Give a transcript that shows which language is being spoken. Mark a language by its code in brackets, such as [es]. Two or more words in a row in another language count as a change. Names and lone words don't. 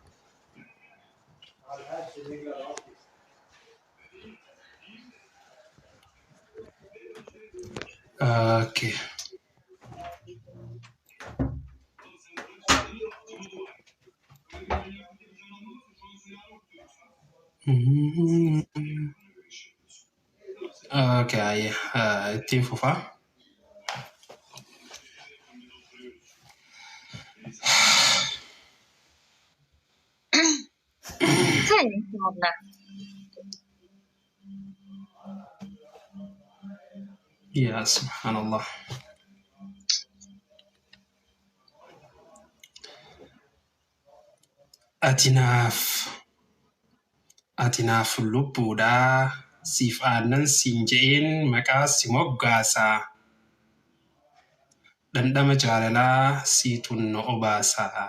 [en] okay okay [om] tim fufa Kan inşallah. [ar] يا سبحان الله [om] atinaaf lubbuudha siif aannan siin je'een maqaa si moggaasa dhandhama jaalalaa siitun no obaasa